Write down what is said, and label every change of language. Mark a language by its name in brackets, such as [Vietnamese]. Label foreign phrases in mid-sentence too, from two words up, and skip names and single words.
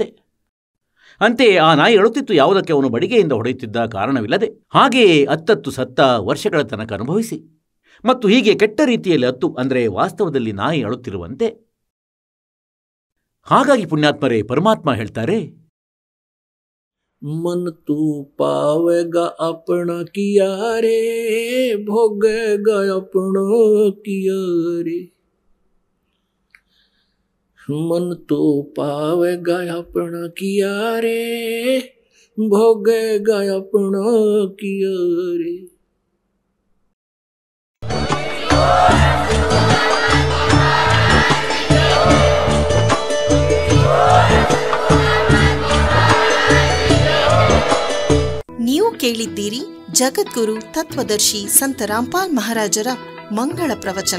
[Kannada] ಅಂತೆಯೇ ಆ ನಾಯಿ ಅಳುತ್ತಿತ್ತು, ಯಾವುದಕ್ಕೆ ಅವನು ಬಡಿಗೆಯಿಂದ ಹೊಡೆಯುತ್ತಿದ್ದ ಕಾರಣವಿಲ್ಲದೆ. ಹಾಗೆಯೇ ಅತ್ತತ್ತು ಸತ್ತ ವರ್ಷಗಳ ತನಕ ಅನುಭವಿಸಿ, ಮತ್ತು ಹೀಗೆ ಕೆಟ್ಟ ರೀತಿಯಲ್ಲಿ ಅತ್ತು, ಅಂದರೆ ವಾಸ್ತವದಲ್ಲಿ ನಾಯಿ ಅಳುತ್ತಿರುವಂತೆ. ಹಾಗಾಗಿ ಪುಣ್ಯಾತ್ಮರೇ, ಪರಮಾತ್ಮ ಹೇಳ್ತಾರೆ, [Hindi] मन तू पावेगा अपना किया रे, भोगेगा अपना किया रे। मन तू पावेगा अपना किया रे, भोगेगा अपना किया रे। [Kannada] ನೀವು ಕೇಳಿದ್ದೀರಿ ಜಗದ್ಗುರು ತತ್ವದರ್ಶಿ ಸಂತ ರಾಮ್ಪಾಲ್ ಮಹಾರಾಜರ ಮಂಗಳ ಪ್ರವಚನ.